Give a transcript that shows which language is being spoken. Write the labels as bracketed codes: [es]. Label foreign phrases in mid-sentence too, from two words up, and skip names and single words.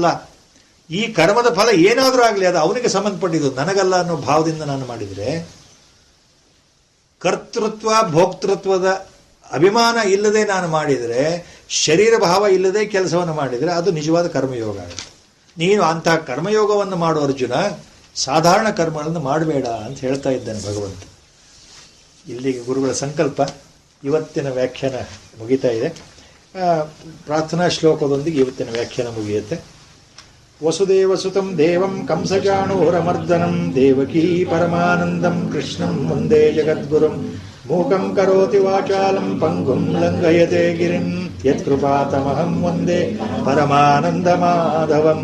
[kn] ಈ ಕರ್ಮದ ಫಲ ಏನಾದರೂ ಆಗಲಿ ಅದು ಅವನಿಗೆ ಸಂಬಂಧಪಟ್ಟಿದ್ದು, ನನಗಲ್ಲ ಅನ್ನೋ ಭಾವದಿಂದ ನಾನು ಮಾಡಿದರೆ, ಕರ್ತೃತ್ವ ಭೋಕ್ತೃತ್ವದ ಅಭಿಮಾನ ಇಲ್ಲದೆ ನಾನು ಮಾಡಿದರೆ, ಶರೀರ ಭಾವ ಇಲ್ಲದೆ ಕೆಲಸವನ್ನು ಮಾಡಿದರೆ ಅದು ನಿಜವಾದ ಕರ್ಮಯೋಗ ಆಗುತ್ತೆ. ನೀನು ಅಂತಹ ಕರ್ಮಯೋಗವನ್ನು ಮಾಡು ಅರ್ಜುನ, ಸಾಧಾರಣ ಕರ್ಮಗಳನ್ನು ಮಾಡಬೇಡ ಅಂತ ಹೇಳ್ತಾ ಇದ್ದಾನೆ ಭಗವಂತ. ಇಲ್ಲಿಗೆ ಗುರುಗಳ ಸಂಕಲ್ಪ. ಇವತ್ತಿನ ವ್ಯಾಖ್ಯಾನ ಮುಗಿತಾ ಇದೆ. ಪ್ರಾರ್ಥನಾ ಶ್ಲೋಕದೊಂದಿಗೆ ಇವತ್ತಿನ ವ್ಯಾಖ್ಯಾನ ಮುಗಿಯುತ್ತೆ. [sa] ವಸುದೇವಸುತಂ ದೇವಂ ಕಂಸಚಾಣೂರಮರ್ದನಂ ದೇವಕೀ ಪರಮಾನಂದಂ ಕೃಷ್ಣಂ ವಂದೇ ಜಗದ್ಗುರುಂ ಮೂಕಂ ಕರೋತಿ ವಾಚಾಲಂ ಪಂಗುಂ ಲಂಘಯತೆ ಗಿರಿಂ ಯತ್ಕೃಪಾತಮಹಂ ವಂದೇ ಪರಮಾನಂದಮಾಧವಂ.